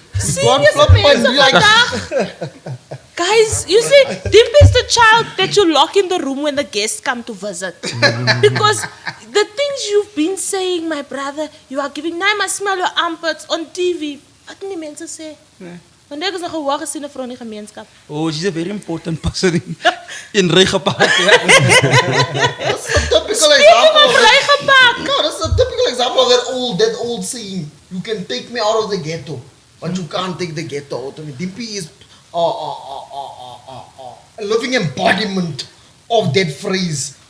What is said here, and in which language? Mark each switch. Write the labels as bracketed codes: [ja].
[af] Serious mense vandag. [en] Guys, you see, Dimpi is the child that you lock in the room when the guests come to visit. Because the things you've been saying, my brother, you are giving, now I must smell your armpits on TV. [af] Wat die mense sê? Want ek is nog 'n hoë gesiene vrou in die gemeenskap. [en] Oh, she's a very important person in Regepaak. That's a typical Speaking example. of Regepaak. No, that's a typical example of that old saying. You can take me out of the ghetto, but you can't take the ghetto out of me. Dimpi is a living embodiment of that phrase.